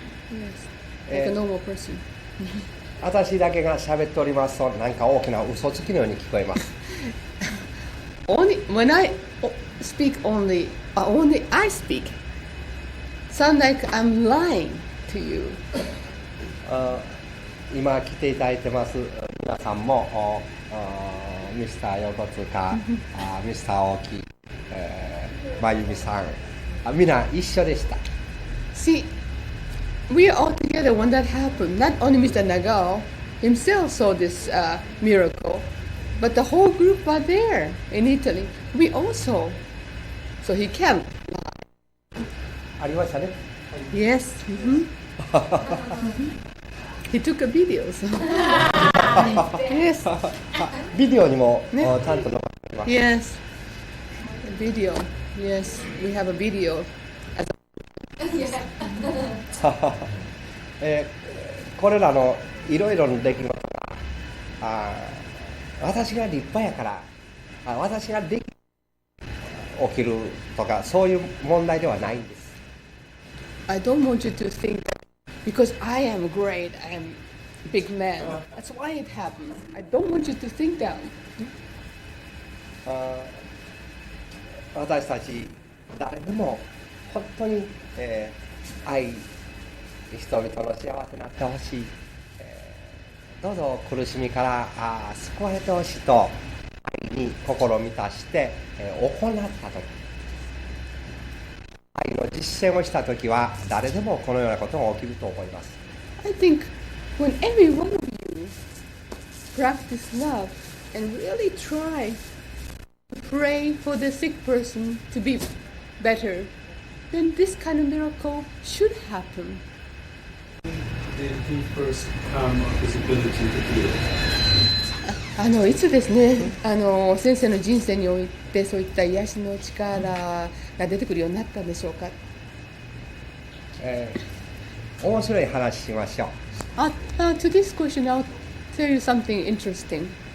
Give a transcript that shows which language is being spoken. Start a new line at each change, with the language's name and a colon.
English: Yes, like a normal person.
Japanese: 私だけが喋っておりますとなんか大きな嘘つきのように聞こえます。
English: Only when I speak, only I speak. Sound like I'm lying to you.
Japanese: 今来ていただいてます皆さんもミスター横塚ミスター大木真由美さんみんな一緒でした。
English: See, we are all together when that happened. Not only Mr. Nagao himself saw this miracle, but the whole group were there in Italy. We also. So he can't.
Japanese: ありましたね。
English: Yes. He took a video. So. Yes.
Japanese: ビデオにもねちゃんと残っています。
English: Yes. A video. Yes, we have a video.
Japanese: これらのいろいろな出来事が私が立派やから私ができ起きるとかそういう問題ではないんです。
English: I don't want you to think that because I am great, I am a big man. That's why it happened. I don't want you to think that.
Japanese: 私たち誰でも本当に、愛、人々の幸せになってほしい、どうぞ苦しみから救われてほしいと愛に心を満たして、行った時、愛の実践をした時は誰でもこのようなことが起きると思います。
English: I think when every one of you practice love and really try to pray for the sick person to be better, then this kind of miracle should happen. Did he first come of his ability to heal?
Japanese: いつですね、先生の人生においてそういった癒しの力が出てくるようになったんでしょうか。面白い話しましょう。
English: To this question, I'll tell you something interesting.